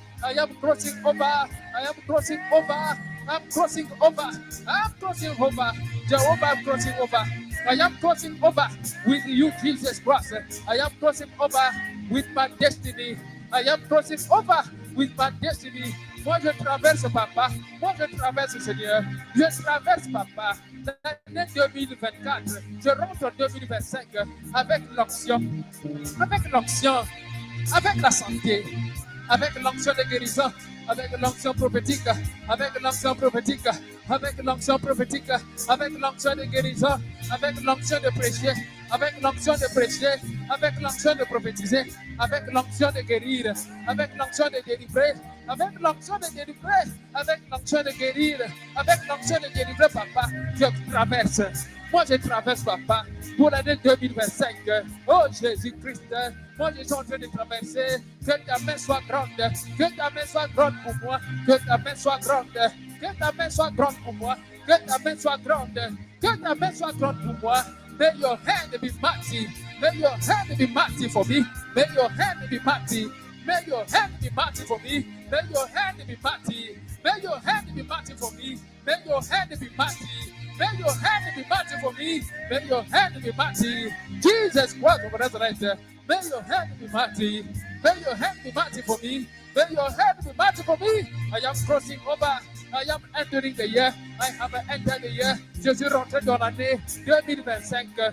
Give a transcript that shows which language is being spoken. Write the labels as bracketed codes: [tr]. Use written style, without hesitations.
[en] I am crossing over. I am crossing over. I'm crossing over. I'm crossing over. Jehovah, I'm crossing over. I am crossing over with you, Jesus Christ. I am crossing over with my destiny. I am crossing over with my destiny. [fr] Moi, je traverse, papa. Moi, je traverse, Seigneur. Je traverse, papa. L'année 2024, je rentre en 2025 avec l'onction, avec l'onction, avec la santé, avec l'onction de guérison, avec l'onction prophétique, avec l'onction prophétique, avec l'onction prophétique, avec l'onction de guérison, avec l'onction de prêcher, avec l'onction de prêcher, avec l'onction de prophétiser, avec l'onction de guérir, avec l'onction de délivrer, avec l'onction de délivrer, avec l'onction de guérir, avec l'onction de délivrer, papa, je traverse. Moi, je traverse, papa, pour l'année 2025. Oh, Jésus-Christ, moi, je suis en train de traverser. Que ta main soit grande. Que ta main soit grande pour moi. Que ta main soit grande. Que ta main soit grande pour moi. Que ta main soit grande. Que ta main soit grande pour moi. [en] May your hand be mighty. May your hand be mighty for me. May your hand be mighty. May your hand be mighty for me. May your hand be mighty. May your hand be mighty for me. May your hand be mighty. May your hand be mighty for me. May your hand be mighty. Jesus Christ of Nazareth. May your hand be mighty. May your hand be mighty for me. May your hand be mighty for me. I am crossing over. I am entering the year. I have entered the year. [fr] Je suis rentré dans l'année 2025.